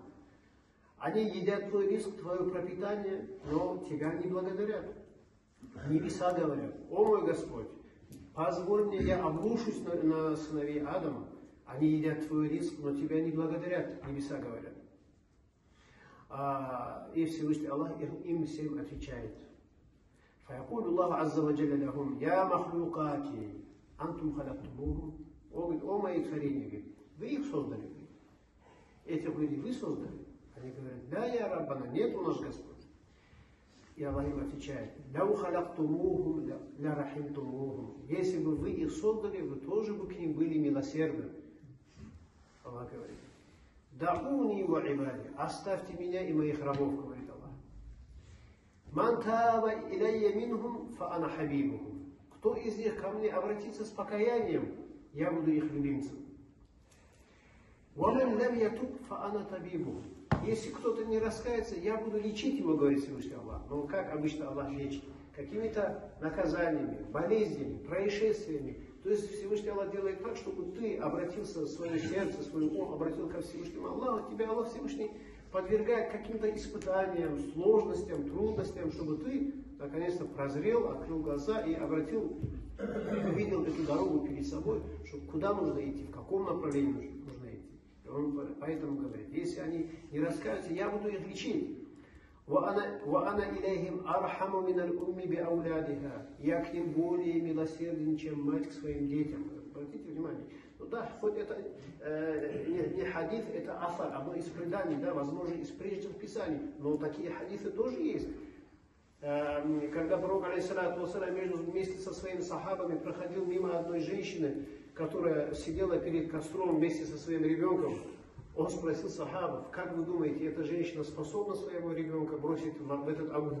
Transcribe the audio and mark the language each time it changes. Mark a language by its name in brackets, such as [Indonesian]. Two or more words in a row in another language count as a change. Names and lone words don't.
[Russian] Они едят твой риск, твое пропитание, но тебя не благодарят». Небеса говорят: «О мой Господь, позволь мне, я обрушусь на сыновей Адама. Они едят твой риск, но тебя не благодарят». Небеса говорят. И Всевышний Аллах им всем отвечает: [Arabic] «فيقول الله عز وجل لهم يا مخلوقاتي أنتم خلقتموهم». [Russian] О мои творения, говорит, вы их создали. Этих людей вы создали. Они говорят: «Да, [Arabic] يا ربنا, [Russian] нет у нас Господь». И Аллах им отвечает: [Arabic] «لو خلقتموهم لرحمتموهم». [Russian] Если бы вы их создали, вы тоже бы к ним были милосердны. Аллах говорит: [Arabic] «دعوني وعبادي», [Russian] оставьте меня и моих рабов, говорит Аллах. [Arabic] «من تاب إلي منهم فأنا حبيبهم». [Russian] Кто из них ко мне обратится с покаянием, я буду их любимцем. [Arabic] وَمَنْ لَمْ يَتُبْ فَأَنَا تَبِيبُهُ. [Russian] Если кто-то не раскается, я буду лечить его, говорит Всевышний Аллах. Но как обычно Аллах лечит? Какими-то наказаниями, болезнями, происшествиями. То есть Всевышний Аллах делает так, чтобы ты обратился, свое сердце, свой ум обратил ко Всевышнему Аллаху. Тебя Аллах Всевышний подвергает каким-то испытаниям, сложностям, трудностям, чтобы ты наконец-то прозрел, открыл глаза и обратил, увидел эту дорогу перед собой, что куда нужно идти, в каком направлении нужно идти. И он поэтому говорит, если они не раскаются, я буду их лечить. [Arabic] وَأَنَا إِلَيْهِمْ أَرْحَمُ مِنَ الْأُمِّ بِأَوْلَادِهَا. [Russian] Я к ним более милосерден, чем мать к своим детям. Обратите внимание. Ну да, хоть это не хадис, это афар, одно из преданий, да, возможно, из прежних писаний, но такие хадисы тоже есть. Когда пророк, [Arabic] عليه الصلاة والسلام, [Russian] вместе со своими сахабами проходил мимо одной женщины, которая сидела перед костром вместе со своим ребенком, он спросил сахабов, как вы думаете, эта женщина способна своего ребенка бросить в этот огонь?